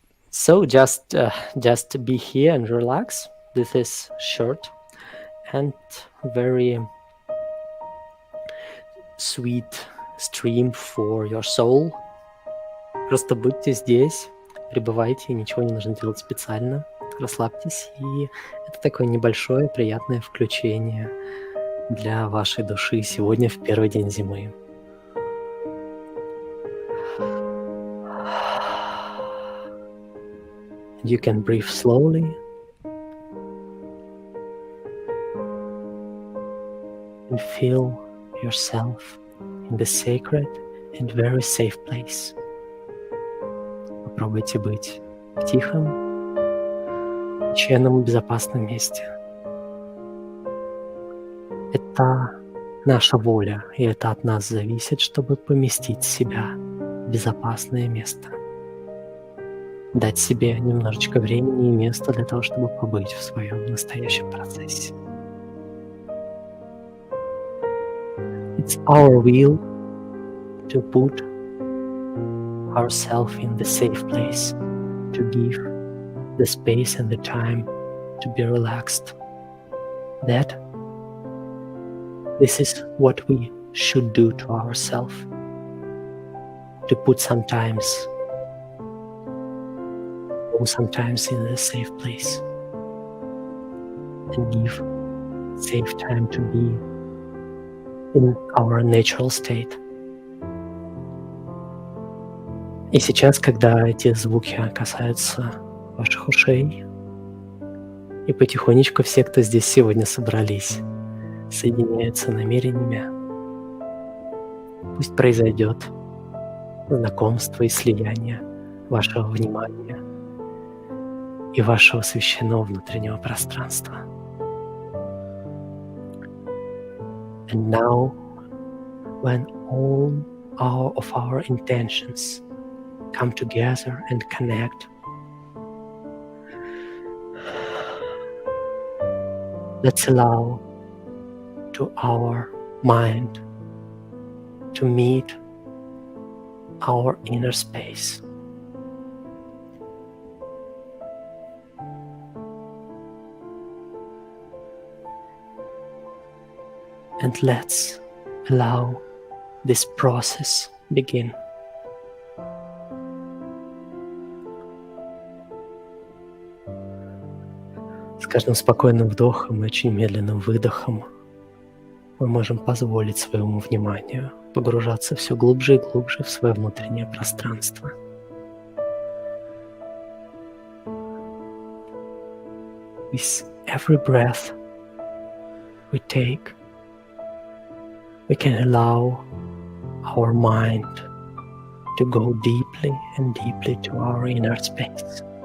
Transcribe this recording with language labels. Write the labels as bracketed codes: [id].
[en] So just be here and relax. This is short and very sweet stream for your soul. [ru] Просто будьте здесь, пребывайте, ничего не нужно делать специально. Расслабьтесь, и это такое небольшое приятное включение для вашей души сегодня в первый день зимы. [en] You can breathe slowly. And feel yourself in the sacred and very safe place. [ru] Попробуйте быть в тихом, священном и безопасном месте. Это наша воля, и это от нас зависит, чтобы поместить себя в безопасное место. Дать себе немножечко времени и места для того, чтобы побыть в своем настоящем процессе. [en] It's our will to put ourselves in the safe place, to give the space and the time to be relaxed. That this is what we should do to ourselves, to put sometimes in a safe place and give safe time to be in our natural state. [ru] И сейчас, когда эти звуки касаются ваших ушей, и потихонечку все, кто здесь сегодня собрались, соединяются намерениями, пусть произойдет знакомство и слияние вашего внимания и вашего священного внутреннего пространства. [en] And now, when all of our intentions come together and connect, let's allow to our mind to meet our inner space. And let's allow this process begin. [ru] С каждым спокойным вдохом и очень медленным выдохом мы можем позволить своему вниманию погружаться все глубже и глубже в свое внутреннее пространство. [en] With every breath we take, we can allow our mind to go deeply and deeply to our inner space.